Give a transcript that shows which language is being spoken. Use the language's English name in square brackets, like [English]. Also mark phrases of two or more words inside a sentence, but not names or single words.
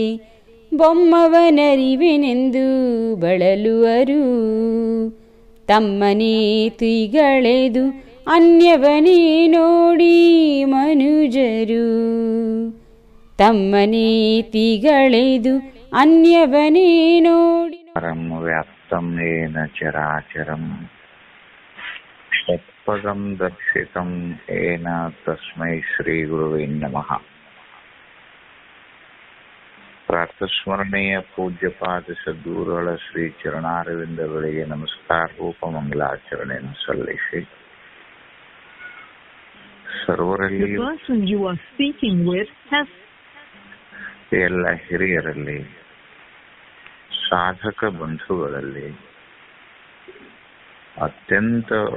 [Kannada] ಬೊಮ್ಮವನರಿವೆನೆಂದು ಬಳಲುವರು, ತಮ್ಮ ನೀತಿಗಳೆದು ಅನ್ಯವನೇ ನೋಡಿ ಮನುಜರು. ತಮ್ಮ ನೀತಿಗಳೆದು ಅನ್ಯವನೇ ನೋಡಿ. [Sanskrit] ಪರಂ ವ್ಯಾಪ್ತಂ ಯೇನ ಚರಾಚರಂ ತತ್ಪದಂ ದರ್ಶಿತಂ ಯೇನ ತಸ್ಮೈ ಶ್ರೀ ಗುರುವೇ ನಮಃ. [Kannada] ಪ್ರಾತಸ್ಮರಣೀಯ ಪೂಜ್ಯಪಾದ ಸದ್ಗುರುಗಳ ಶ್ರೀ ಚರಣಾರವಿಂದಗಳಿಗೆ ನಮಸ್ಕಾರ ರೂಪ ಮಂಗಲಾಚರಣೆಯನ್ನು ಸಲ್ಲಿಸಿ ಸರ್ವರಲ್ಲಿ ಎಲ್ಲ ಹಿರಿಯರಲ್ಲಿ ಸಾಧಕ ಬಂಧುಗಳಲ್ಲಿ ಅತ್ಯಂತ